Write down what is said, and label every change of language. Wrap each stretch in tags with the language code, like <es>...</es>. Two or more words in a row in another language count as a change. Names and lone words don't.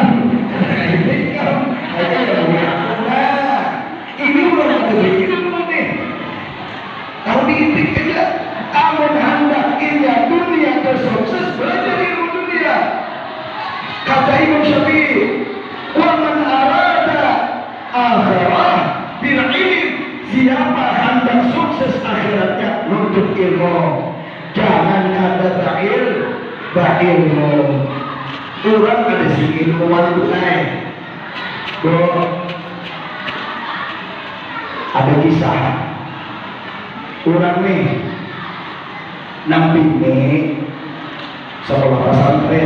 <bjn>Itik kan, hanya yang melibatkan. Ini udah ada ilmu nih. Kalau diitik aja, amun hendak ia dunia tersukses belajar ilmu dunia. Kata Imam Syafi'i,</bjn> <ar>"ومن أراد آخرة بالعلم."</ar> <bjn>Siapa hendak sukses akhiratnya nuntut ilmu. Jangan ada ba'ilmu. Orang ada si ilmuwan itu naik. Ada kisah orang nih nampi nih sekolah pesantren</bjn>